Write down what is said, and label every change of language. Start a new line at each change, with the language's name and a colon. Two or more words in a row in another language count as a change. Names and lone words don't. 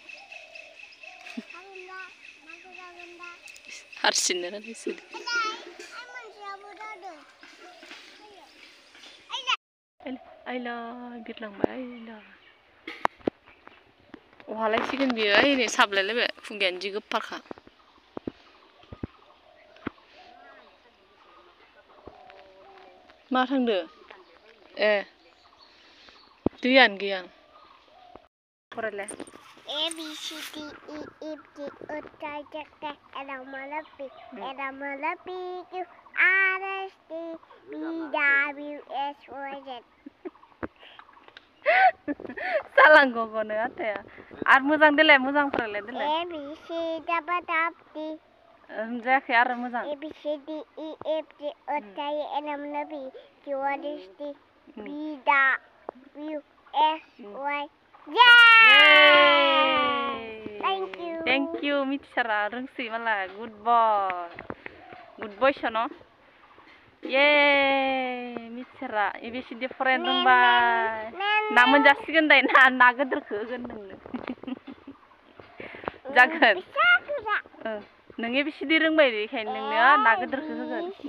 Bodo: हारसिंनो रायलायसोदो आइला बिरलांबाय आइला अहालायसिगोन बियो ओइ नै साबलायलायबाय खुगायानो जि गोफारखा मा थांदो ए दैयानो गैया फरायलाय A B C D E F G H I J K L M N O P Q R S T V W X Y Z सालांग'गनो आथाया आरो मोजां देलाय मोजां फरायलाय देलाय A B C D जायाखै आरो मोजां A B C D E F G H I L M N O P Q R S T V W X Y
English: Thank you
Bodo: मिथिसारा रोंसै मालाय गुड बय न ये मिथिसारा ABCD फरायनो रोंबाय ना मोनजासिगोन दाय ना गोदोरखौ होगोन नोंनो जागोन नों ABCD रोंबाय बेखायनो नोंनो ना गोदोरखौ होगोन